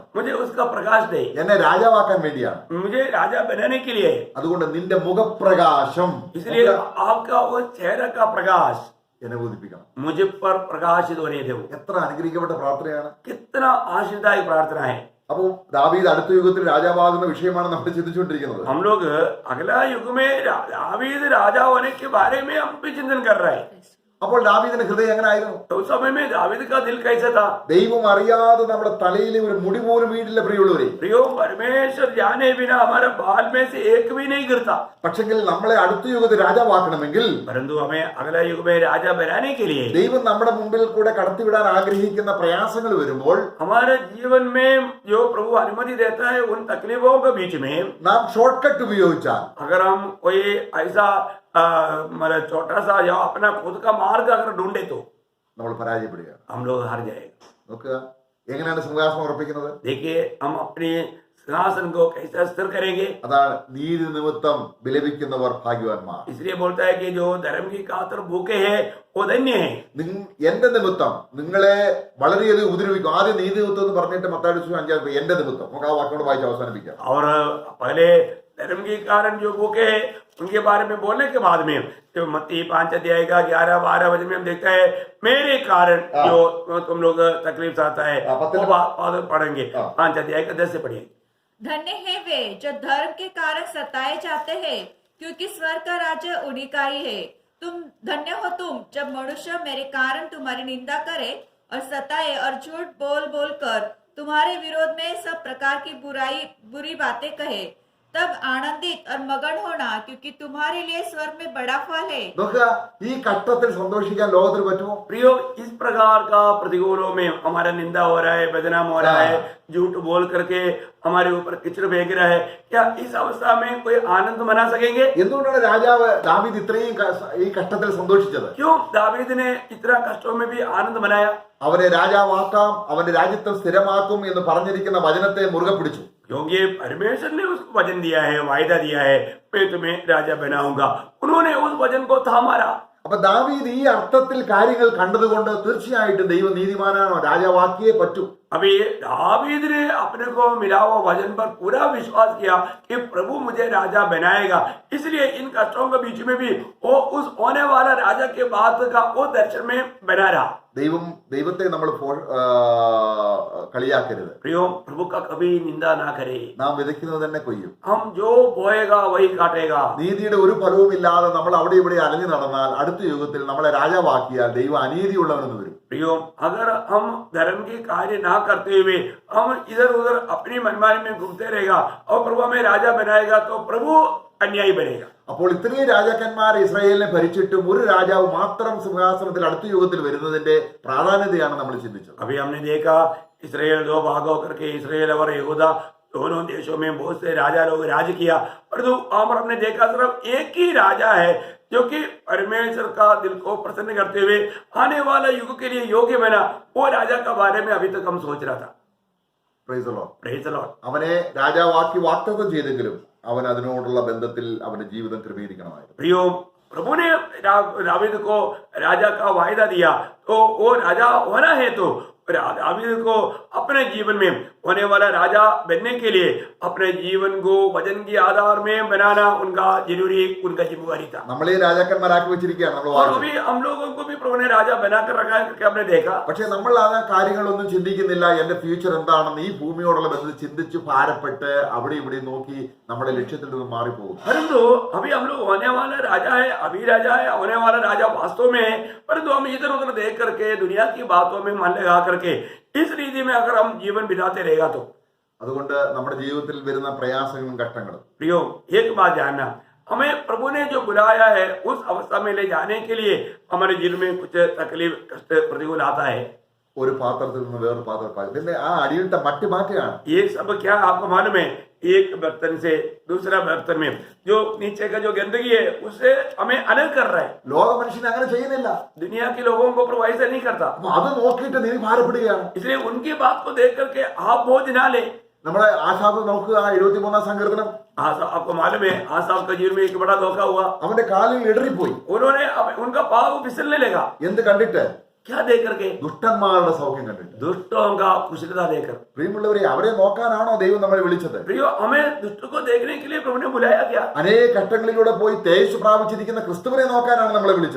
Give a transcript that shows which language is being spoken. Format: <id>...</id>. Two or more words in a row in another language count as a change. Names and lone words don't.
<hi>मुझे उसका प्रकाश दे,</hi> <ml>എന്നെ രാജാവാക്കാൻ വേണ്ടിയാണ്.</ml> <hi>मुझे राजा बनाने के लिए है।</hi> <ml>അതുകൊണ്ട് നിന്റെ മുഖപ്രകാശം</ml> <hi>इसलिए आपका वो चेहरा का प्रकाश</hi> <ml>എന്നെ ബോധിപ്പിക്കണം.</ml> <hi>मुझे पर प्रकाशित होने दो।</hi> <ml>എത്ര അനുഗ്രഹിക്കപ്പെട്ട പ്രാർത്ഥനയാണ്.</ml> <hi>कितना आशीर्वाद प्रार्थना है।</hi> <ml>അപ്പോൾ ദാവീദ് അടുത്ത യുഗത്തിൽ രാജാവാകുന്ന വിഷയമാണ് നമ്മൾ ചിന്തിച്ചുകൊണ്ടിരിക്കുന്നത്.</ml> <hi>हम लोग अगला युग में दावीद राजा होने के बारे में हम भी चिंतन कर रहे हैं।</hi> <ml>അപ്പോൾ ദാവീദിന്റെ ഹൃദയം എങ്ങനായിരുന്നു?</ml> <hi>तो उस समय में दावीद का दिल कैसा था?</hi> <ml>ദൈവം അറിയാതെ നമ്മുടെ തലയിലെ ഒരു മുടി പോലും വീടില്ല പ്രിയമുള്ളവരെ.</ml> <hi>प्रियो परमेश्वर जाने बिना हमारे बाल में से एक भी नहीं गिरता।</hi> <ml>പക്ഷെങ്കിൽ നമ്മളെ അടുത്ത യുഗത്തിൽ രാജാവാക്കണമെങ്കിൽ</ml> <hi>परंतु हमें अगला युग में राजा बनाने के लिए</hi> <ml>ദൈവം നമ്മുടെ മുമ്പിൽ കൂടെ കടത്തിവിടാൻ ആഗ്രഹിക്കുന്ന പ്രയാസങ്ങൾ വരുമ്പോൾ</ml> <hi>हमारे जीवन में जो प्रभु अनुमति देता है उन तकलीफों के बीच में</hi> <ml>നാം</ml> <en>short cut</en> <ml>ഉപയോഗിച്ചാൽ,</ml> <hi>अगर हम कोई ऐसा मतलब छोटा सा या अपना खुद का मार्ग अगर ढूंढे तो</hi> <ml>നമ്മൾ പരാജയപ്പെടുകയാണ്.</ml> <hi>हम लोग हार जाएंगे।</hi> <ml>നോക്കുക എങ്ങനെയാണ് സിംഹാസനം ഉറപ്പിക്കുന്നത്.</ml> <hi>देखिए हम अपने सिंहासन को कैसे स्थिर करेंगे।</hi> <ml>അതാണ് നീതി നിമിത്തം വിലപിക്കുന്നവർ ഭാഗ്യവാന്മാർ.</ml> <hi>इसलिए बोलता है कि जो धर्म की खातिर भूखे हैं वो धन्य है।</hi> <ml>എന്റെ നിമിത്തം നിങ്ങളെ വളരെയധികം ഉപദ്രവിക്കും. ആദ്യം നീതി നിമിത്തം എന്ന് പറഞ്ഞിട്ട് മത്തായി 5 എന്റെ നിമിത്തം നമുക്ക് ആ വാക്കോട് വായിച്ച് അവസാനിപ്പിക്കാം.</ml> <hi>और पहले धर्म के कारण जो भूखे हैं उनके बारे में बोलने के बाद में जो मत्ती 5 अध्याय का 11-12 वचन में हम देखते हैं मेरे कारण जो तुम लोग तकलीफ आता है वो बात पढ़ेंगे। 5 अध्याय का 10 से पढ़िए। धन्य है वे जो धर्म के कारण सताए जाते हैं, क्योंकि स्वर्ग का राज्य उन्हीं का ही है। तुम धन्य हो तुम जब मनुष्य मेरे कारण तुम्हारी निंदा करे और सताए और झूठ बोल बोल कर तुम्हारे विरोध में सब प्रकार की बुरी बातें कहे, तब आनंदित और मगन होना, क्योंकि तुम्हारे लिए स्वर्ग में बड़ा फल है।</hi> <ml>നോക്കുക ഈ ഘട്ടത്തിൽ സന്തോഷിക്കാൻ ലോകത്തിന് പറ്റുമോ?</ml> <hi>प्रियो इस प्रकार का प्रतिकूलों में हमारा निंदा हो रहा है, बदनाम हो रहा है, झूठ बोल करके हमारे ऊपर किचड़ फेंक रहा है, क्या इस अवस्था में कोई आनंद मना सकेंगे?</hi> <ml>എന്തുകൊണ്ടാണ് രാജാവ് ദാവീദ് ഇത്രയും ഈ ഘട്ടത്തിൽ സന്തോഷിച്ചത്?</ml> <hi>क्यों दावीद ने इतना कष्टों में भी आनंद मनाया?</hi> <ml>അവനെ രാജാവാക്കാം, അവന്റെ രാജ്യത്തെ സ്ഥിരമാക്കും എന്ന് പറഞ്ഞിരിക്കുന്ന വചനത്തെ മുറുകെ പിടിച്ചു.</ml> <hi>क्योंकि परमेश्वर ने उसको वचन दिया है, वायदा दिया है, मैं तुम्हें राजा बनाऊंगा। उन्होंने उस वचन को थामा रहा।</hi> <ml>അപ്പൊ ദാവീദ് ഈ അർത്ഥത്തിൽ കാര്യങ്ങൾ കണ്ടതുകൊണ്ട് തീർച്ചയായിട്ടും ദൈവം നീതിമാനാണോ, രാജാവാക്കിയേ പറ്റൂ.</ml> <hi>अभी दावीद ने अपने को मिला हुआ वचन पर पूरा विश्वास किया कि प्रभु मुझे राजा बनाएगा, इसलिए इन कष्टों के बीच में भी वो उस होने वाला राजा के बात का वो दर्शन में बना रहा।</hi> <ml>ദൈവത്തെ നമ്മൾ കളിയാക്കരുത്.</ml> <hi>प्रियो प्रभु का कभी निंदा ना करे।</hi> <ml>നാം വിതയ്ക്കുന്നത് തന്നെ കൊയ്യും.</ml> <hi>हम जो बोएगा वही काटेगा।</hi> <ml>നീതിയുടെ ഒരു ഫലവും ഇല്ലാതെ നമ്മൾ അവിടെ ഇവിടെ അലഞ്ഞു നടന്നാൽ അടുത്ത യുഗത്തിൽ നമ്മളെ രാജാവാക്കിയാൽ ദൈവം അനീതിയുള്ളവനെന്ന് വരും.</ml> <hi>प्रियो अगर हम धर्म के कार्य ना करते हुए हम इधर उधर अपनी मनमानी में घूमते रहेगा और प्रभु हमें राजा बनाएगा तो प्रभु अन्यायी बनेगा।</hi> <ml>അപ്പോൾ ഇത്രയും രാജാക്കന്മാർ ഇസ്രായേലിനെ ഭരിച്ചിട്ടും ഒരു രാജാവ് മാത്രം സിംഹാസനത്തിൽ അടുത്ത യുഗത്തിൽ വരുന്നതിന്റെ പ്രാധാന്യതയാണ് നമ്മൾ ചിന്തിച്ചത്.</ml> <hi>अभी हमने देखा इसराइल 2 भाग होकर के इसराइल और यहूदा दोनों देशों में बहुत से राजा लोग राज किया, परंतु हमने देखा सिर्फ एक ही राजा है जो कि परमेश्वर का दिल को प्रसन्न करते हुए आने वाला युग के लिए योग्य बना। वो राजा का बारे में अभी तक हम सोच रहा था।</hi> <en>Praise the Lord. Praise the Lord.</en> <ml>അവനെ രാജാവാക്കി വാഗ്ദത്തം ചെയ്തെങ്കിലും അവൻ അതിനോടുള്ള ബന്ധത്തിൽ അവന്റെ ജീവിതം ക്രമീകരിക്കണമായിരുന്നു.</ml> <hi>प्रियो प्रभु ने दावीद को राजा का वायदा दिया, तो वो राजा होना है तो दावीद को अपने जीवन में होने वाला राजा बनने के लिए अपने जीवन को वचन के आधार में बनाना उनका जरूरी, उनका जिम्मेवारी था।</hi> <ml>നമ്മളെ രാജാക്കന്മാരാക്കി വെച്ചിരിക്കുകയാണ് നമ്മൾ</ml> <hi>और अभी हम लोगों को भी प्रभु ने राजा बनाकर रखा है करके हमने देखा।</hi> <ml>പക്ഷെ നമ്മൾ ആ കാര്യങ്ങളൊന്നും ചിന്തിക്കുന്നില്ല. എന്റെ ഫ്യൂച്ചർ എന്താണെന്ന് ഈ ഭൂമിയോടുള്ള ബന്ധത്തിൽ ചിന്തിച്ച് ഭാരപ്പെട്ട് അവിടെ ഇവിടെ നോക്കി നമ്മുടെ ലക്ഷ്യത്തിൽ നിന്ന് മാറിപ്പോകും.</ml> <hi>परंतु अभी हम लोग होने वाला राजा है, अभी राजा है, होने वाला राजा वास्तव में है, परंतु हम इधर उधर देख करके दुनिया की बातों में मन लगा करके इस रीति में अगर हम जीवन बिताते रहेगा तो</hi> <ml>അതുകൊണ്ട് നമ്മുടെ ജീവിതത്തിൽ വരുന്ന പ്രയാസങ്ങളും ഘട്ടങ്ങളും</ml> <hi>प्रियो एक बात जानना, हमें प्रभु ने जो बुलाया है उस अवस्था में ले जाने के लिए हमारे जीवन में कुछ तकलीफ कष्ट प्रतिकूल आता है।</hi> <ml>ഒരു പാത്രത്തിൽ നിന്ന് വേറൊരു പാത്രത്തിൽ പിന്നെ ആ അടിയിലത്തെ മട്ടി മാറ്റുകയാണ്.</ml> <hi>ये सब क्या आपको मालूम है? एक बर्तन से दूसरा बर्तन में जो नीचे का जो गंदगी है उससे हमें अलग कर रहा है।</hi> <ml>ലോക മനുഷ്യൻ അങ്ങനെ ചെയ്യുന്നില്ല.</ml> <hi>दुनिया के लोगों को प्रभु ऐसा नहीं करता,</hi> <ml>അപ്പൊ അത് നോക്കിയിട്ട് നീ ഭാരപ്പെടുകയാണ്.</ml> <hi>इसलिए उनकी बात को देख करके आप बोझ ना ले।</hi> <ml>നമ്മുടെ ആസാഫ് നോക്കുക, 73 സങ്കീർത്തനം.</ml> <hi>आपको मालूम है आसाफ का जीवन में एक बड़ा धोखा हुआ।</hi> <ml>അവന്റെ കാലിൽ ഇടറിപ്പോയി.</ml> <hi>उन्होंने उनका पाँव फिसलने लगा।</hi> <ml>എന്ത് കണ്ടിട്ട്?</ml> <hi>क्या देख करके?</hi> <ml>ദുഷ്ടന്മാരുടെ സൗഖ്യം കണ്ടിട്ട്.</ml> <hi>दुष्टों का कुशलता देखकर।</hi> <ml>പ്രിയമുള്ളവരെ, അവരെ നോക്കാനാണോ ദൈവം നമ്മളെ വിളിച്ചത്?</ml> <hi>प्रियो, हमें दुष्टों को देखने के लिए प्रभु ने बुलाया क्या?</hi> <ml>അനേക ഘട്ടങ്ങളിലൂടെ പോയി തേജസ് പ്രാപിച്ചിരിക്കുന്ന ക്രിസ്തുവിനെ നോക്കാനാണ് നമ്മളെ വിളിച്ചത്.</ml>